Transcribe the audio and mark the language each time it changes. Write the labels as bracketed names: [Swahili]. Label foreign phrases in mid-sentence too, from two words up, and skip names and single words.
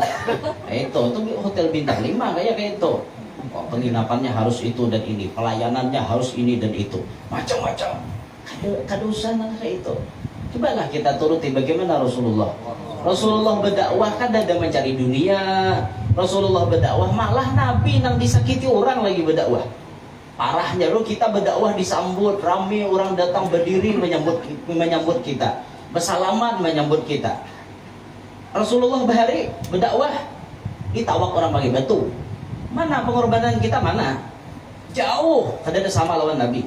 [Indonesian] Itu hotel bintang 5 kayak itu. Penginapannya harus itu dan ini, pelayanannya harus ini dan itu, macam-macam. [Banjar] Kada usah kayak itu. [Indonesian] Cobalah kita turuti bagaimana Rasulullah. Rasulullah berdakwah kan ada mencari dunia. [Banjar] Rasulullah berdakwah malah Nabi nang disakiti orang lagi berdakwah. [Indonesian] Parahnya lu kita berdakwah disambut ramai orang datang berdiri menyambut kita, bersalaman menyambut kita. [Banjar] Rasulullah bahari berdakwah ditawak orang pakai batu. Mana pengorbanan kita mana? Jauh, kada ada sama lawan Nabi.